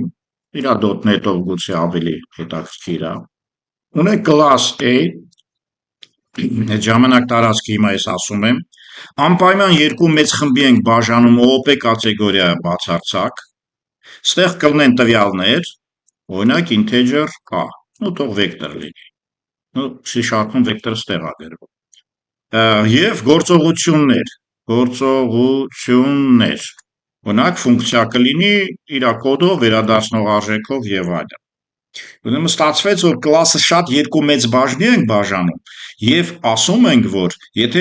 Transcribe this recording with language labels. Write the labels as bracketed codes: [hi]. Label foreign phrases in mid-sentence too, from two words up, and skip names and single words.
[hy] իր .NET-ով գուցե ավելի հետաքրքիր է, ունեք [en] class A, [hy] այդ ժամանակ տարածքի հիմա ես ասում եմ, անպայման երկու մեծ խմբի ենք բաժանում OOP կատեգորիա բացարձակ, ստեղ կլինեն տվյալներ, օրինակ [en] integer a, [hy] ու թող վեկտոր լինի, C#-ում վեկտորը ստեղ է գրվում, եւ գործողություններ, օրինակ ֆունկցիա կլինի իր կոդով, վերադարձնող արժեքով եւ այլն։ Ուրեմն ստացվեց, որ կլասը շատ երկու մեծ բաժնի ենք բաժանում եւ ասում ենք, որ եթե